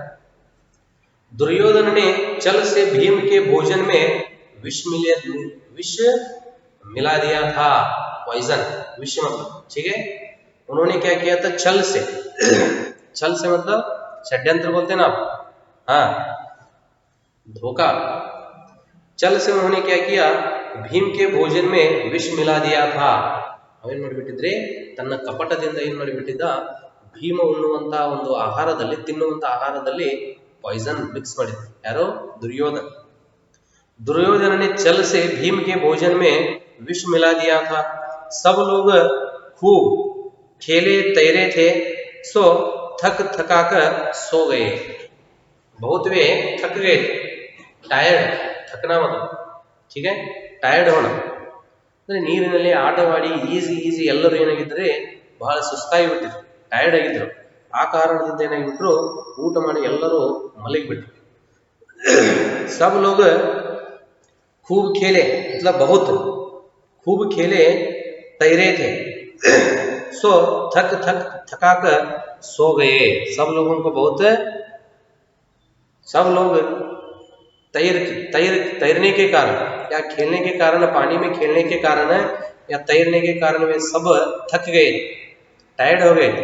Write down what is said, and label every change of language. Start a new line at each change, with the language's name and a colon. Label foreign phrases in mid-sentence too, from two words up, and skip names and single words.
Hindi: दुर्योधन ने चल से भीम के भोजन में विष मिला दिया था, पॉइजन, विष मतलब, ठीक है। उन्होंने क्या किया था, छल से छल से मतलब षड्यंत्र बोलते हैं ना आप, हाँ, धोखा। छल से उन्होंने क्या किया, भीम के भोजन में विष मिला दिया था।
Kannada: ಅವೇನ್ ಮಾಡಿಬಿಟ್ಟಿದ್ರೆ ತನ್ನ ಕಪಟದಿಂದ ಏನು ಮಾಡಿಬಿಟ್ಟಿದ್ದ, ಭೀಮ ಉಣ್ಣುವಂತ ಒಂದು ಆಹಾರದಲ್ಲಿ, ತಿನ್ನುವಂತ ಆಹಾರದಲ್ಲಿ
English: poison mix
Kannada: ಮಾಡಿದ್ರು। ಯಾರು,
Hindi: दुर्योधन। दुर्योधन ने छल से भीम के भोजन में विष मिला दिया था। सब लोग खूब खेले तैरे थे, सो थक थकाकर सो गए। बहुत वे थक गए, टायर्ड, थकना मतलब, ठीक है, टायर्ड होना
Kannada: ಅಂದ್ರೆ ನೀರಿನಲ್ಲಿ ಆಟವಾಡಿ ಈಸಿ ಎಲ್ಲರೂ ಏನಾಗಿದ್ರೆ ಬಹಳ ಸುಸ್ತಾಗಿ ಬಿಟ್ಟಿದ್ರು, ಟಯರ್ಡ್ ಆಗಿದ್ರು। ಆ ಕಾರಣದಿಂದ ಏನಾಗಿಬಿಟ್ರು, ಊಟ ಮಾಡಿ ಎಲ್ಲರೂ ಮಲಗಿಬಿಟ್ರು।
Hindi: सब लोग खूब खेले मतलब बहुत खूब खेले तैरे थे, सो थका कर सो गए। सब लोगों को बहुत, सब लोग तैरने के कारण या खेलने के कारण, पानी में खेलने के कारण या तैरने के कारण वे सब थक गए, टायर्ड हो गए।